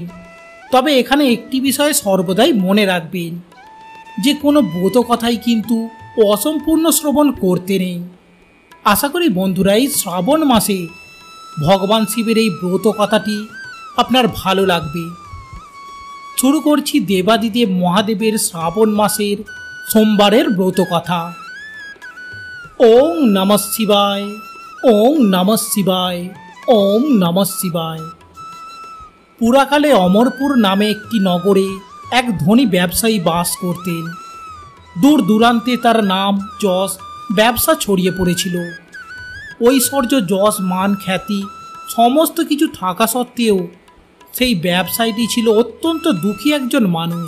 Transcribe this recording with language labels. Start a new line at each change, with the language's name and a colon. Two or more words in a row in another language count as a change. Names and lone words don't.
Bangla: তবে এখানে একটি বিষয় সর্বদাই মনে রাখবেন যে কোনো ব্রত কথাই কিন্তু অসম্পূর্ণ শ্রবণ করতে নেই। আশা করি বন্ধুরা, এই শ্রাবণ মাসে ভগবান শিবের এই ব্রত কথাটি আপনার ভালো লাগবে। শুরু করছি দেবাদিদেব মহাদেবের শ্রাবণ মাসের সোমবারের ব্রত কথা।
Sanskrit: ওং নমঃ শিবায়। ওং নমঃ শিবায়। ওং নমঃ শিবায়।
Bangla: পুরাকালে অমরপুর নামে একটি নগরে এক ধনী ব্যবসায়ী বাস করতেন। দূর দূরান্তে তার নাম যশ ব্যবসা ছড়িয়ে পড়েছিল। ঐশ্বর্য, যশ, মান, খ্যাতি সমস্ত কিছু থাকা সত্ত্বেও সেই ব্যবসায়ীটি ছিল অত্যন্ত দুঃখী একজন মানুষ।